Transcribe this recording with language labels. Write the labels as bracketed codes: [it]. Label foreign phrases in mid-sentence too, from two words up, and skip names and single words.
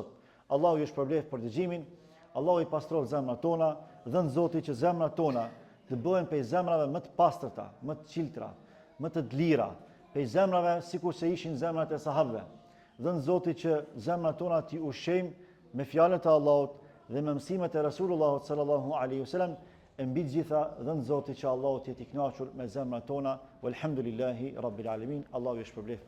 [sq] Allahu ju shpërbleft për dëgjimin, Allahu i pastroft zemrat tona, dhën Zoti që zemrat tona të bëhen prej zemrave më të pastërta, më të qiltra, më të lira, prej zemrave sikur se ishin zemrat e sahabëve. Dhën Zoti që zemrat tona t'i ushqejmë me fjalët e Allahut dhe me mësimet e Rasulullahut [ar] صلى الله عليه وسلم. [sq] E mbi të gjitha dhën Zoti që Allahu t'jetë i kënaqur me zemrat tona. [ar] والحمد لله رب العالمين. [sq] Allahu ju shpërbleft.